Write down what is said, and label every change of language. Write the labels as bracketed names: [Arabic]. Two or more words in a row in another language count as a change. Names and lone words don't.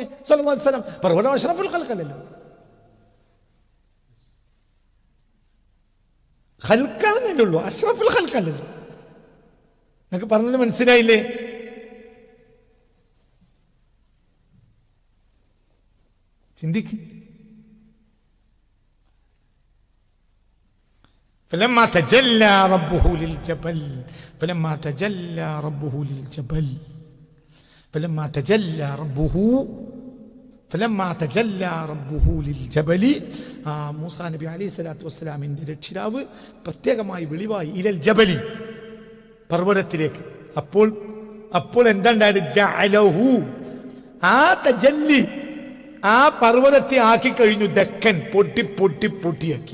[Arabic] صلى الله عليه وسلم [Malayalam] പർവ്വതം അഷ്റഫുൽ ഖൽഖല്ലല്ലോ, ഖൽഖാണെന്നല്ലേ ഉള്ളൂ, അഷ്റഫുൽ ഖൽഖല്ലല്ലോ. നിങ്ങൾക്ക് പറഞ്ഞത് മനസ്സിലായില്ലേ? ചിന്തിക്ക്. [Arabic] فلما تجلى ربه للجبل فلما تجلى ربه للجبل فلما تجلى ربه للجبل മൂസാ നബി അലൈഹി സ്വലാത്തു വസ്സലാമിന്റെ [Malayalam] രക്ഷിതാവ് പ്രത്യേകമായി വെളിവായി [Arabic] إلى الجبل, [Malayalam] പർവ്വതത്തിലേക്ക്. അപ്പോൾ അപ്പോൾ എന്താ ഉണ്ടായത്? ജഅലഹു, ആ തജല്ലി ആ പർവ്വതത്തെ ആക്കി കഴിഞ്ഞു ദക്കൻ, പൊട്ടി പൊട്ടി പൊട്ടിയാക്കി.